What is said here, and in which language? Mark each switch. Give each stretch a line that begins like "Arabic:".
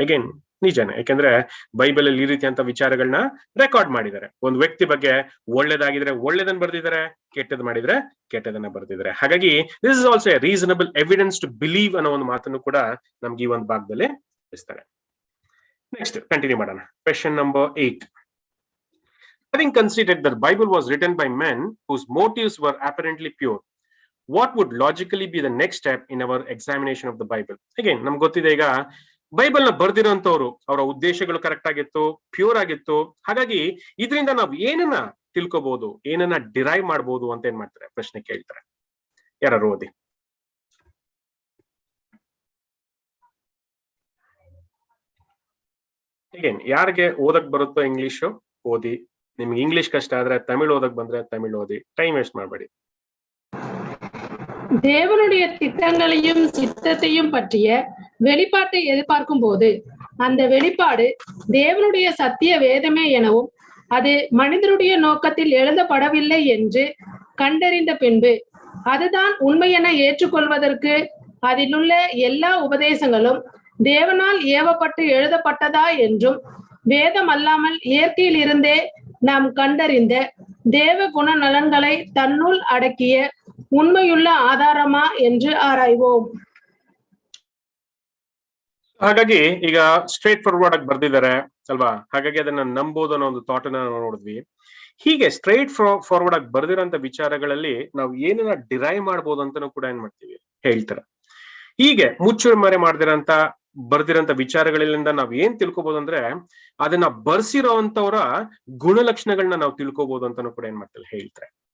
Kannada: Again ನಿಜಾನೆ, ಯಾಕಂದ್ರೆ Bible ಅಲ್ಲಿ ಈ ರೀತಿಯಂತ ವಿಚಾರಗಳನ್ನ ರೆಕಾರ್ಡ್ ಮಾಡಿದ್ದಾರೆ. ಒಂದು ವ್ಯಕ್ತಿ ಬಗ್ಗೆ ಒಳ್ಳೇದಾಗಿದ್ರೆ ಒಳ್ಳೇದನ್ನ ಬರ್ದಿದ್ದಾರೆ, ಕೆಟ್ಟದ್ ಮಾಡಿದ್ರೆ ಕೆಟ್ಟದನ್ನ ಬರ್ದಿದ್ದಾರೆ. ಹಾಗಾಗಿ
English: this is also a reasonable evidence to believe
Kannada: ಅನ್ನೋ ಒಂದು ಮಾತನ್ನು ಕೂಡ ನಮ್ಗೆ ಈ ಒಂದು ಭಾಗದಲ್ಲಿ ತಿಳಿಸ್ತಾರೆ. ನೆಕ್ಸ್ಟ್ ಕಂಟಿನ್ಯೂ ಮಾಡೋಣ. Question number 8.
English: Having considered that the Bible was written by men whose motives were apparently pure, what would logically be the next step in our examination of the Bible?
Kannada: Again, ನಮ್ಗೆ ಗೊತ್ತಿದೆ ಈಗ Bible ನ ಬರ್ದಿರೋಂಥವ್ರು ಅವರ ಉದ್ದೇಶಗಳು correct ಆಗಿತ್ತು, pure ಆಗಿತ್ತು. ಹಾಗಾಗಿ ಇದರಿಂದ ನಾವು ಏನನ್ನ ತಿಳ್ಕೋಬಹುದು, ಏನನ್ನ ಡಿರೈವ್ ಮಾಡಬಹುದು ಅಂತ ಏನ್ ಮಾಡ್ತಾರೆ, ಪ್ರಶ್ನೆ ಕೇಳ್ತಾರೆ. ಯಾರು ಓದಿ. ಅಗೇನ್ ಯಾರಿಗೆ ಓದಕ್ ಬರುತ್ತೋ ಇಂಗ್ಲಿಷು ಓದಿ. ನಿಮ್ಗೆ ಇಂಗ್ಲಿಷ್ ಕಷ್ಟ ಆದ್ರೆ ತಮಿಳ್ ಓದಕ್ ಬಂದ್ರೆ ತಮಿಳ್ ಓದಿ. ಟೈಮ್ ವೇಸ್ಟ್ ಮಾಡಬೇಡಿ.
Tamil: தேவனுடைய திட்டங்களையும் சித்தத்தையும் பற்றிய வெளிப்பாட்டை எதிர்பார்க்கும் போது அந்த வெளிப்பாடு தேவனுடைய சத்திய வேதமே எனவும் அது மனிதனுடைய நோக்கத்தில் எழுதப்படவில்லை என்று கண்டறிந்த பின்பு அதுதான் உண்மை என ஏற்றுக்கொள்வதற்கு அதிலுள்ள எல்லா உபதேசங்களும் தேவனால் ஏவப்பட்டு எழுதப்பட்டதா என்றும் வேதம் அல்லாமல் இயற்கையில் இருந்தே நாம் கண்டறிந்த தேவ குண நலன்களை தன்னுள் அடக்கிய ಉಣ್ಮೆಯುಳ್ಳ ಆಧಾರಮಾ ಎಂದು ಆರಾಯ್வோம்.
Kannada: ಹಾಗಾಗಿ ಈಗ ಸ್ಟ್ರೇಟ್ ಫಾರ್ವರ್ಡ್ ಆಗಿ ಬರ್ದಿದ್ದಾರೆ ಅಲ್ವಾ? ಹಾಗಾಗಿ ಅದನ್ನ ನಂಬೋದು ಅನ್ನೋ ಒಂದು ಥಾಟ್ ಅನ್ನ ನಾವು ನೋಡಿದ್ವಿ. ಹೀಗೆ ಸ್ಟ್ರೇಟ್ ಫಾರ್ವರ್ಡ್ ಆಗಿ ಬರ್ದಿರೋಂತ ವಿಚಾರಗಳಲ್ಲಿ ನಾವು ಏನನ್ನ ಡಿರೈವ್ ಮಾಡ್ಬೋದು ಅಂತಾನು ಕೂಡ ಏನ್ ಮಾಡ್ತೀವಿ ಹೇಳ್ತಾರೆ. ಹೀಗೆ ಮುಚ್ಚುಮರೆ ಮಾಡ್ದಿರಂತ ಬರ್ದಿರೋಂತ ವಿಚಾರಗಳಿಂದ ನಾವ್ ಏನ್ ತಿಳ್ಕೊಬಹುದು ಅಂದ್ರೆ ಅದನ್ನ ಬರ್ಸಿರೋಂತವ್ರ ಗುಣಲಕ್ಷಣಗಳನ್ನ ನಾವು ತಿಳ್ಕೊಬಹುದು ಅಂತಾನು ಕೂಡ ಏನ್ ಮಾಡ್ತಾರೆ ಹೇಳ್ತಾರೆ.